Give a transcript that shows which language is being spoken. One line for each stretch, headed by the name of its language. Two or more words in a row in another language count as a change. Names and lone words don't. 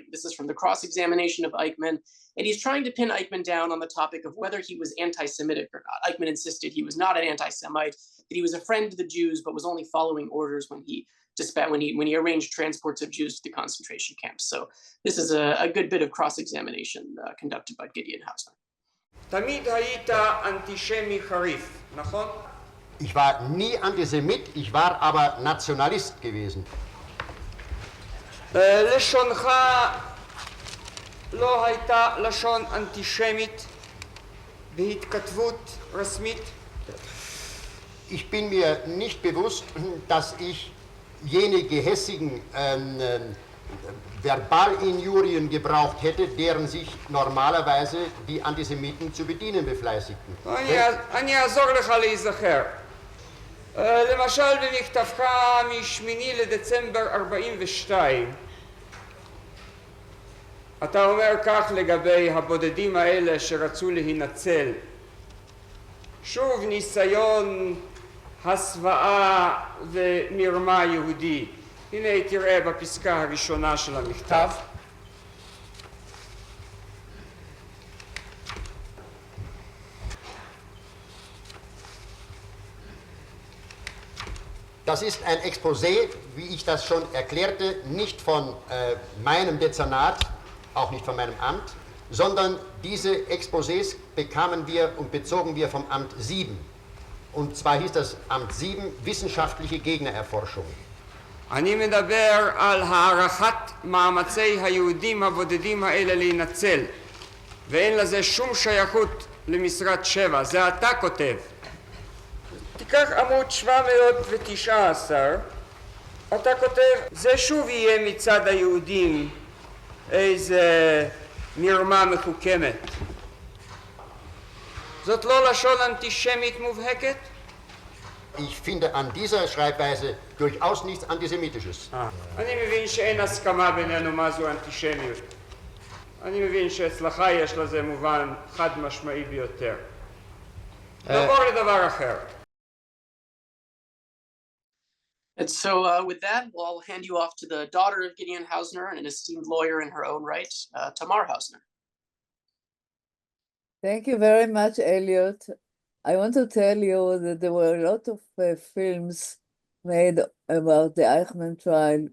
English: This is from the cross-examination of Eichmann, and he's trying to pin Eichmann down on the topic of whether he was anti-Semitic or not. Eichmann insisted he was not an anti-Semite, that he was a friend to the Jews, but was only following orders when he arranged transports of Jews to the concentration camps. So this is a good bit of cross-examination conducted by Gideon Hausner.
Hebrew: תמיד היית אנטישמי חריף, נכון?
German: Ich war nie Antisemit, ich war aber Nationalist gewesen.
Hebrew: לשונך לא הייתה לשון אנטישמית בהתכתבות רשמית?
German: Ich bin mir nicht bewusst, dass ich jene gehässigen Verbalinjurien gebraucht hätte, deren sich normalerweise die Antisemiten zu bedienen befleißigten.
Hebrew: אני אעזור לך להיזכר. למשל במכתבך מ-8 לדצמבר 42, אתה אומר כך לגבי הבודדים האלה שרצו להינצל: שוב ניסיון הסוואה ומרמה יהודי. הנה תראה בפסקה הראשונה של המכתב.
German: Das ist ein Exposé, wie ich das schon erklärte, nicht von meinem Dezernat, auch nicht von meinem Amt, sondern diese Exposés bekamen wir und bezogen wir vom Amt 7. Und zwar hieß das Amt 7 wissenschaftliche Gegnererforschung.
Hebrew: אני מדבר על הערכת מאמצי היהודים הבודדים האלה להינצל, ואין לזה שום שייכות למשרד 7, זה אתה כותב. תיקח עמוד 719, אתה כותב: זה שוב יהיה מצד היהודים איזה מרמה מחוכמת. זאת לא לשון אנטישמית מובהקת?
German: Ich finde an dieser Schreibweise durchaus nichts Antisemitisches.
Hebrew: אני מבין שאין הסכמה בינינו מה זו אנטישמיות. אני מבין שאצלך יש לזה מובן חד משמעי ביותר. נעבור לדבר אחר.
English: And so with that, I'll hand you off to the daughter of Gideon Hausner and an esteemed lawyer in her own right, TAMAR HAUSNER. Thank you very much, Elliot. I want to tell you that there were a lot of films made about the Eichmann trial.